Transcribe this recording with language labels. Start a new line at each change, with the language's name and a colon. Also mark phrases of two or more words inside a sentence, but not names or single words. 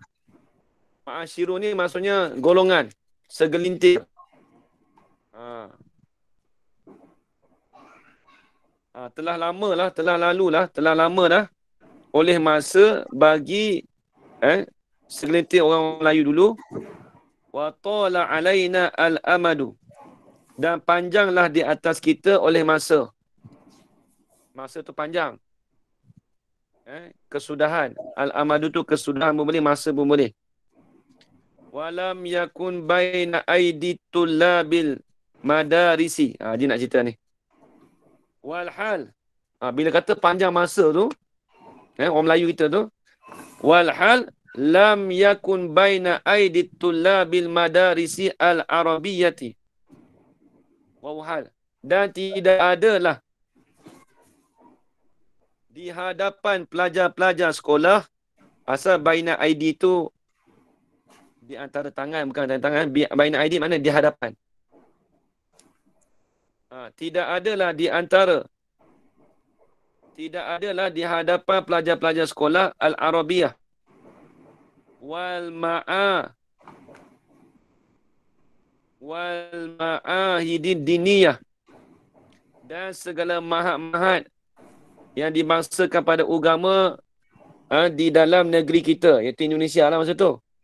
Malay: Ma'asyiru ni maksudnya golongan. Segelintir. Telah lamalah, telah lalulah, telah lama dah. Oleh masa bagi segelintir orang Melayu dulu.
Arabic: وطال علينا الأمد.
Malay: Dan panjanglah di atas kita oleh masa. Masa tu panjang. Kesudahan. Al-amadu tu kesudahan pun boleh, masa pun boleh.
Arabic: ولم يكن بين أيدي طلاب المدارس.
Malay: Dia nak cerita ni. Walhal. Bila kata panjang masa tu, orang Melayu kita tu.
Arabic: والحال لم يكن بين أيدي طلاب المدارس العربية.
Malay: Wahal. Dan tidak adalah di hadapan pelajar-pelajar sekolah, asal
Arabic: بين أيدي
Malay: tu di antara tangan, bukan antara tangan,
Arabic: بين أيدي
Malay: mana di hadapan. Tidak adalah di hadapan pelajar-pelajar sekolah
Arabic: العربية والمعاهد الدينية
Malay: dan segala mahat-mahat yang dibangsakan pada agama di dalam negeri kita, iaitu Indonesia lah masa tu.